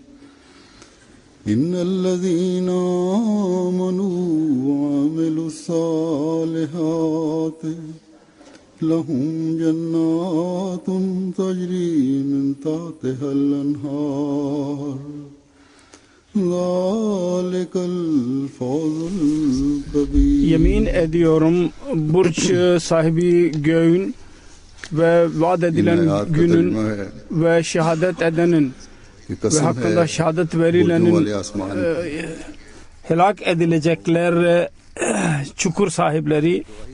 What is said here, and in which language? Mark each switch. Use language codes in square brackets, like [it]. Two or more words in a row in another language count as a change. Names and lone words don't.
[ar] إن الذين آمنوا وعملوا الصالحات لهم جنات تجري من تحتها الأنهار ذلك الفوز الكبير. [tr] Yemin ediyorum Burç sahibi göğün ve vaat edilen günün ve şehadet edenin ve hakkında şehadet verilenin helak edilecekler çukur sahipleri,